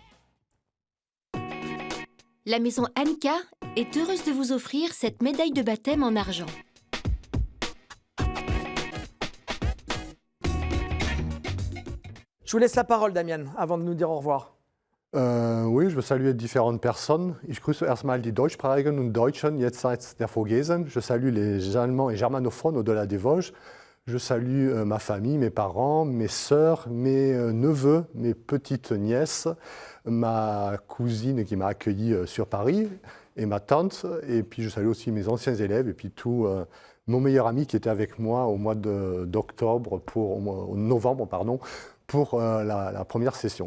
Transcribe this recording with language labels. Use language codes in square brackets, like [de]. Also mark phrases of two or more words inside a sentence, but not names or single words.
[fr] La maison Anka est heureuse de vous offrir cette médaille de baptême en argent. Je vous laisse la parole, Damian, avant de nous dire au revoir. Oui, je veux saluer différentes personnes. [de] Ich grüße erstmal die Deutschsprachigen und Deutschen jenseits der Vogesen. [fr] Je salue les Allemands et germanophones au-delà des Vosges. Je salue ma famille, mes parents, mes sœurs, mes neveux, mes petites nièces, ma cousine qui m'a accueilli sur Paris et ma tante. Et puis je salue aussi mes anciens élèves et puis tout mon meilleur ami qui était avec moi au mois d'octobre, au novembre, pardon, pour la première session.